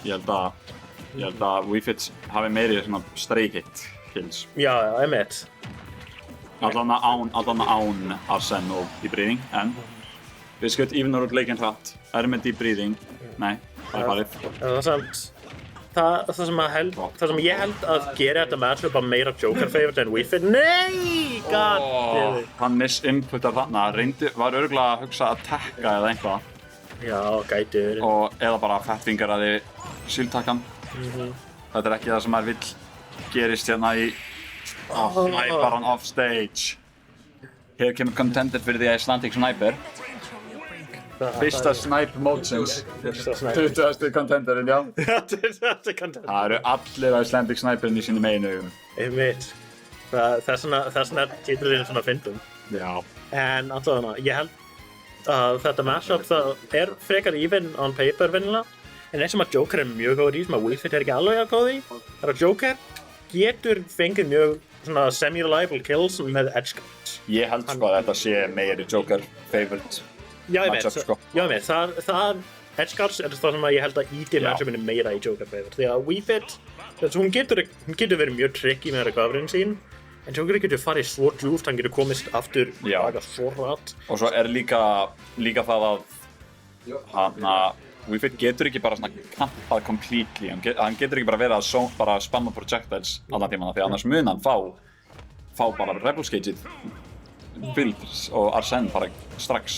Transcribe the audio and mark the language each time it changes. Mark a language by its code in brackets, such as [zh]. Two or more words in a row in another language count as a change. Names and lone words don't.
[is] Ég held að Wii Fit hafi meiri svona [en] stray hit kills. [is] Já, einmitt. Allan án Arsene og [en] deep breathing, [is] en Biscuit ívinar út leikinn hratt, er með [en] deep breathing, [is] nei, það er farið. Það sem ég held að gera þetta matchup að meira Joker favorite en Wii Fit. Nei! God! Hann misinputar þarna, var örugglega að hugsa að tekka eða eitthvað. Já, gæti verið. Eða bara fettfingeraði shieldtakkan. Þetta er ekki það sem maður vill gerist hérna í snæpar hann [en] off stage. [is] Hér kemur contender fyrir því Icelandic Sniper. Fyrsta snipe mótsins. 20. contenderinn, já. 20. contender. Það eru allir Icelandic Sniperinn í sínum einu augum. Einmitt. Þess vegna er titillinn svona fyndum. Já. En allavega, ég held að þetta mashup það er frekar [en] even on paper [is] venjulega. En eins sem að Joker er mjög góður í sem að Wii Fit er ekki alveg að góð í er að Joker getur fengið mjög svona [en] semi-reliable kills [is] með [en] edge guards. [is] Ég held sko að þetta sé meiri Joker favorite matchup sko. Já, ég veit, það [en] edge guards [is] er það sem að ég held að íti matchupinu meira í Joker favorite. Því að Wii Fit, hún getur verið mjög tricky með recoveryn sín, en Joker getur farið svo djúpt, hann getur komist aftur laga svo hratt. Og svo er líka það að Wii Fit getur ekki bara svona kampað completely, hann getur ekki bara verið að bara spamma projectiles allan tímann því annars mun hann fá bara Rebel Cage-ið build og Arsene bara strax.